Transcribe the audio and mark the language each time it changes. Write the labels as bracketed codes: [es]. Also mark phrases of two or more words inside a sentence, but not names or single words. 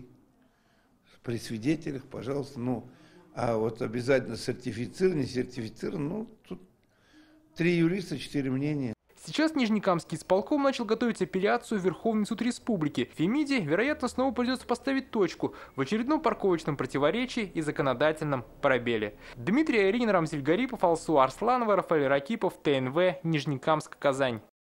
[ru] При свидетелях, пожалуйста. А вот обязательно сертифицирован, не сертифицирован, тут 3 юриста, 4 мнения. Сейчас Нижнекамский исполком начал готовить апелляцию в Верховный суд республики. Фемиде, вероятно, снова придется поставить точку в очередном парковочном противоречии и законодательном пробеле. Дмитрий Айрин, Рамзиль Гарипов, Алсу Арсланова, Рафаэль Ракипов, ТНВ, Нижнекамск, Казань.